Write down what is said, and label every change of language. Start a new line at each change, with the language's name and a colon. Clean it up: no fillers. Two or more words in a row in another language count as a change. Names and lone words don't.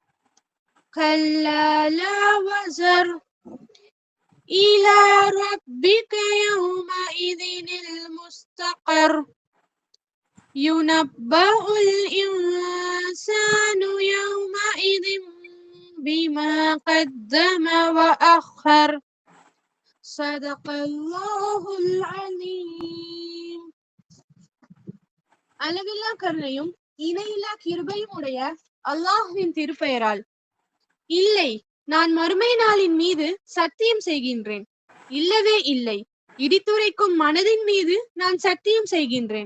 Arabic: كلا لا وزر إلى ربك يومئذ المستقر ينبأ الإنسان يومئذ بما قدم وأخر صدق الله العظيم.
Tamil: அழகில்லா கருணையும் இணையில்லா கிருபையும் உடைய அல்லாஹ்வின் திருப்பெயரால் இல்லை, நான் மறுமை நாளின் மீது சத்தியம் செய்கின்றேன். இல்லவே இல்லை, இடித்துரைக்கும் மனதின் மீது நான் சத்தியம் செய்கின்றேன்.